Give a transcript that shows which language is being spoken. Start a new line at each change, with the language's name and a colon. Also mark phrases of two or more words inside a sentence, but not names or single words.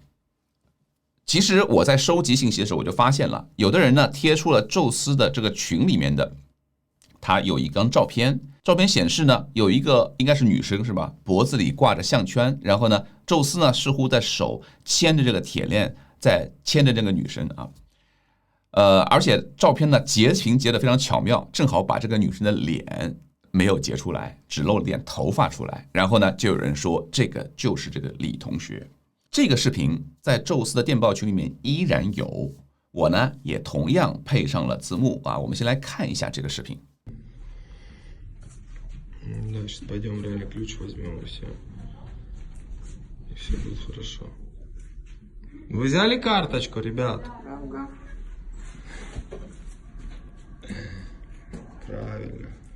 Chinese: 其实我在收集信息的时候，我就发现了，有的人呢贴出了宙斯的这个群里面的，他有一张照片，照片显示呢有一个应该是女生是吧，脖子里挂着项圈，然后呢宙斯呢似乎在手牵着这个铁链，在牵着这个女生而且照片呢截屏截得非常巧妙，正好把这个女生的脸没有截出来，只露了点头发出来。然后呢就有人说这个就是这个李同学。这个视频在宙斯的电报群里面依然有，我呢也同样配上了字幕我们先来看一下这个视频。
Russian: Да, сейчас пойдем реально ключ возьмем и все. И все будет хорошо. Вы взяли карточку, ребят? Правильно.